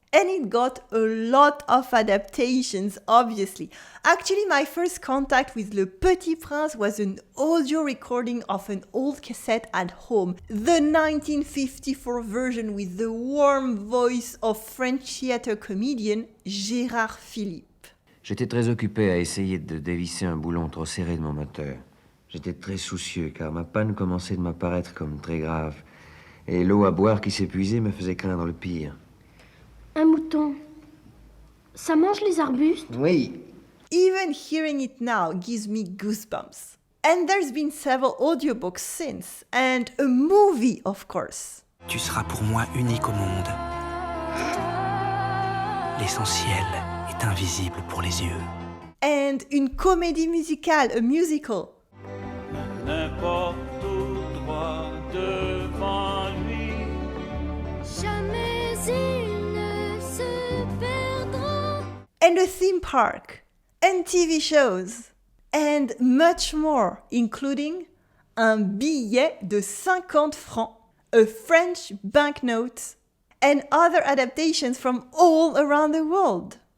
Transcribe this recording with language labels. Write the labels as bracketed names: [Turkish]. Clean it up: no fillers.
[English] And it got a lot of adaptations, obviously. Actually, my first contact with Le Petit Prince was an audio recording of an old cassette at home, the 1954 version with the warm voice of French theatre comedian Gérard Philippe. [French] J'étais très occupé à essayer de dévisser un boulon trop serré de mon moteur. J'étais très soucieux car ma panne commençait de m'apparaître comme très grave. Et l'eau à boire qui s'épuisait me faisait craindre le pire. Un mouton, ça mange les arbustes? Oui. [English] Even hearing it now gives me goosebumps. And there's been several audiobooks since, and a movie, of course. [French] Tu seras pour moi unique au monde. L'essentiel est invisible pour les yeux. [English] And [French] une comédie musicale, [English] a musical. [French] N'importe où droit devant lui. Jamais il ne se perdra. [English] And a theme park, and TV shows, and much more, including [French] un billet de 50 francs, [English] a French banknote, and other adaptations from all around the world.